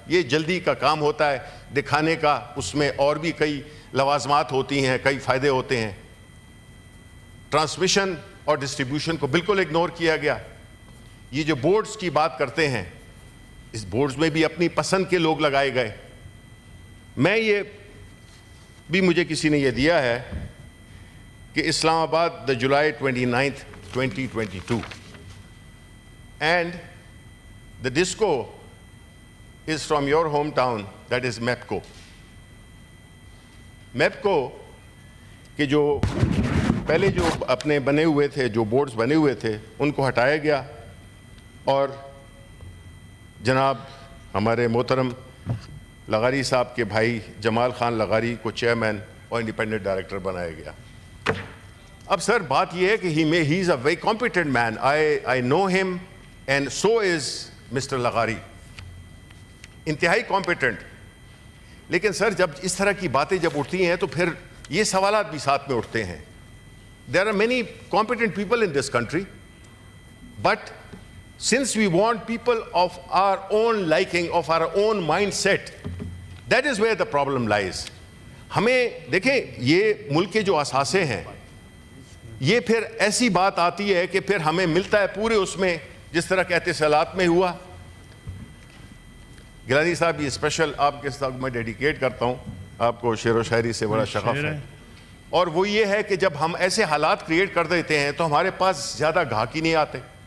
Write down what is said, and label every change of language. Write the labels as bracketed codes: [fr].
[ur] یہ جلدی کا کام ہوتا ہے دکھانے کا، اس میں اور بھی کئی لوازمات ہوتی ہیں، کئی فائدے ہوتے ہیں. ٹرانسمیشن اور ڈسٹریبیوشن کو بالکل اگنور کیا گیا. یہ جو بورڈز کی بات کرتے ہیں، اس بورڈز میں بھی اپنی پسند کے لوگ لگائے گئے. میں یہ بھی مجھے کسی نے یہ دیا ہے کہ اسلام آباد [en] the July 29th 2022 and the disco is from your hometown, that is MEPCO. [ur] MEPCO کے جو پہلے جو اپنے بنے ہوئے تھے، جو بورڈز بنے ہوئے تھے، ان کو ہٹایا گیا اور جناب ہمارے محترم لغاری صاحب کے بھائی جمال خان لغاری کو چیئرمین اور انڈیپینڈنٹ ڈائریکٹر بنایا گیا. اب سر بات یہ ہے کہ [en] he is a very competent man. I know him and so is Mr. لغاری. [ur] انتہائی کمپیٹنٹ. لیکن سر جب اس طرح کی باتیں جب اٹھتی ہیں تو پھر یہ سوالات بھی ساتھ میں اٹھتے ہیں. [en] There are many competent people in this country, but since we want people of our own liking, of our own mindset, that is where the problem lies. [ur] ہمیں دیکھیں یہ ملک کے جو اثاثے ہیں، یہ پھر ایسی بات آتی ہے کہ پھر ہمیں ملتا ہے پورے اس میں، جس طرح کہ اتصالات میں ہوا. گیلانی صاحب یہ اسپیشل آپ کے ساتھ میں ڈیڈیکیٹ کرتا ہوں، آپ کو شعر و شاعری سے بڑا شغف ہے، اور وہ یہ ہے کہ جب ہم ایسے حالات کریٹ کر دیتے ہیں تو ہمارے پاس زیادہ گاہک ہی نہیں آتے.